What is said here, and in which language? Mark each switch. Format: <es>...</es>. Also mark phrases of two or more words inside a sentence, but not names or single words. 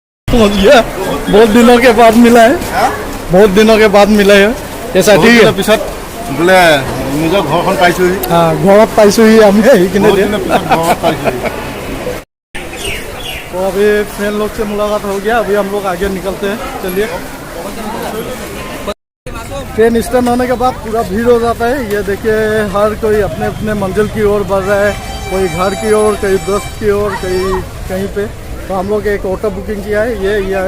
<hi>पहुंच गया, बहुत दिनों के बाद मिला है, बहुत दिनों के बाद मिला है ऐसा ठीक है</hi> <as>পিছত বোলে নিজৰ ঘৰখন পাইছোহি ঘৰত পাইছোহি আমি এইখিনি বহুত দিনৰ পিছত ঘৰত পাইছোহি</as> <hi>तो अभी फ्रेंड लोग से मुलाकात हो गया अभी हम लोग आगे निकलते हैं चलिए ट्रेन स्टैंड होने के बाद पूरा भीड़ हो जाता है ये देखिए हर कोई अपने अपने मंजिल की ओर बढ़ रहा है कोई घर की ओर कहीं दोस्त की ओर कहीं पे तो हम लोग एक</hi> <en>auto booking</en> <hi>किया है ये</hi>